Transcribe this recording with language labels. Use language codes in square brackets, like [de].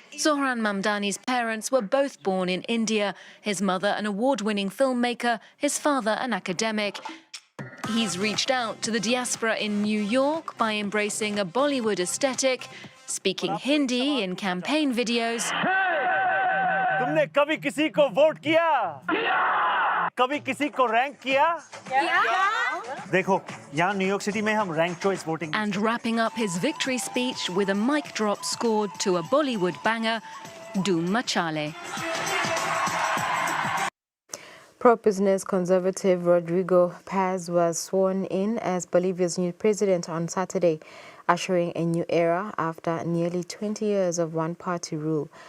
[en] Zohran Mamdani's parents were both born in India, his mother an award-winning filmmaker, his father an academic. He's reached out to the diaspora in New York by embracing a Bollywood aesthetic, speaking Hindi in campaign videos, [hi] तुमने कभी किसी को vote किया? कभी किसी को rank किया? देखो, यहाँ न्यूयॉर्क सिटी में हम rank choice voting. [en] and wrapping up his victory speech with a mic drop scored to a Bollywood banger, Dhoom Machale. Pro-business conservative Rodrigo Paz was sworn in as Bolivia's new president on Saturday, ushering a new era after nearly 20 years of one-party rule.